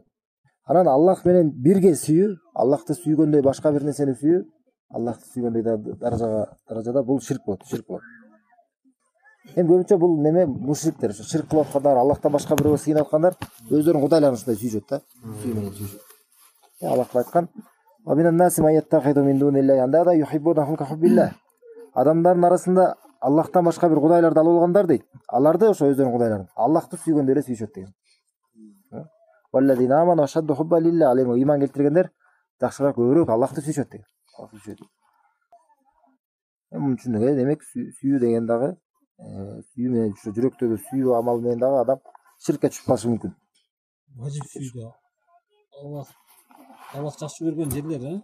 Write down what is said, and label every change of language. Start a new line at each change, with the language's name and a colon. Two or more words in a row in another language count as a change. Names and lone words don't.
Kyrgyz: Анан Аллах менен бирге сүйүү, Аллахты сүйгөндөй башка бир нерсени сүйүү, Аллахты сүйгөндөй даражада бул ширк болот. Эми көбүнчө бул неме мушриктер, ширк кылып аткандар, Аллахтан башка бирөөгө сыйынып аткандар өздөрүнүн кудайларын ушундай сүйүшөт да. Сүйүү менен сүйүшөт. Аллах айткан:
Arabic: "ومن الناس من يتخذ من دون الله أندادا يحبونهم كحب الله."
Kyrgyz: Адамдардын арасында Аллахтан башка бир кудайларды алып алгандар дейт. Аларды ошо өздөрүнүн кудайларын Аллахты сүйгөндөй эле сүйүшөт деген.
Arabic: والذين آمنوا أشد حبا لله.
Kyrgyz: Ал эми ыйман келтиргендер жакшыраак көбүрөөк Аллахты сүйүшөт деген. Мунун үчүн демек сүйүү деген дагы сүйүү менен жүрөктөгү сүйүү амалы менен дагы адам ширкке түшүп калышы мүмкүн. Важип сүйүү. Аллах жакшы көргөн жерлер,